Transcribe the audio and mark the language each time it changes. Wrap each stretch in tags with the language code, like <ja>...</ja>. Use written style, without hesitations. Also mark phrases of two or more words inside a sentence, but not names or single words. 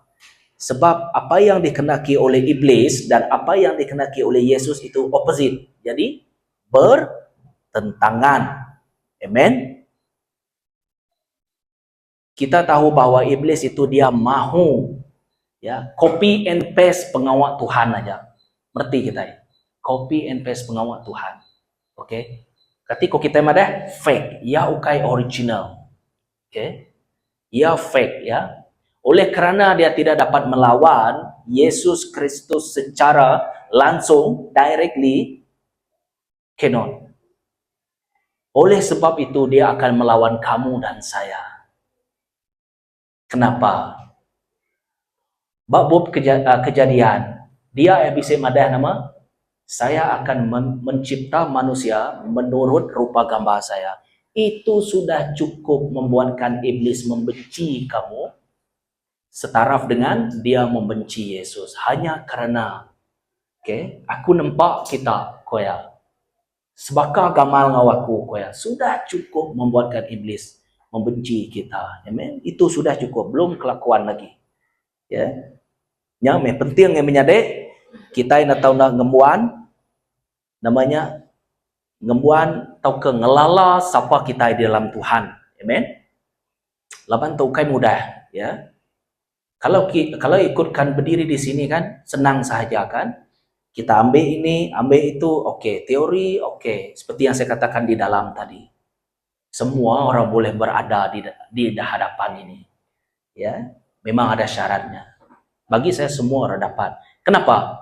<ms>Sebab apa yang dikehendaki oleh iblis dan apa yang dikehendaki oleh Yesus itu opposite. Jadi bertentangan. Amen. Kita tahu bahwa iblis itu dia mahu, ya,</ms> <en>copy and paste</en> <ms>pengawal Tuhan aja. Merti kita ya.</ms> <en>Copy and paste</en> <ms>pengawal Tuhan. Oke. Okay? Ketika kita ada fake, ya ukai original. Oke. Okay? Ya fake, ya. Oleh kerana dia tidak dapat melawan Yesus Kristus secara langsung,</ms> <en>directly, cannot.</en> <ms>Oleh sebab itu dia akan melawan kamu dan saya. Kenapa? Bab kejadian, dia bisa madah nama, saya akan mencipta manusia menurut rupa gambar saya. Itu sudah cukup membuatkan iblis membenci kamu, setaraf dengan dia membenci Yesus. Hanya kerana, okay, aku nampak kita,</ms> <iba>koya, sebaka gamal ngawaku, koya,</iba> <ms>sudah cukup membuatkan iblis membenci kita. Amen. Itu sudah cukup, belum kelakuan lagi.</ms> <iba>Ya. Yang penting yang menyadek, kita yang tahu nak ngembuan, namanya ngembuan tau ke ngelala siapa kita di dalam Tuhan. Amen. Laban tau kai mudah, ya.</iba> <ms>Kalau ikutkan berdiri di sini kan senang saja kan. Kita ambil ini, ambil itu, oke, teori, oke. Seperti yang saya katakan di dalam tadi. Semua orang boleh berada di hadapan ini. Ya, memang ada syaratnya. Bagi saya semua orang dapat.</ms>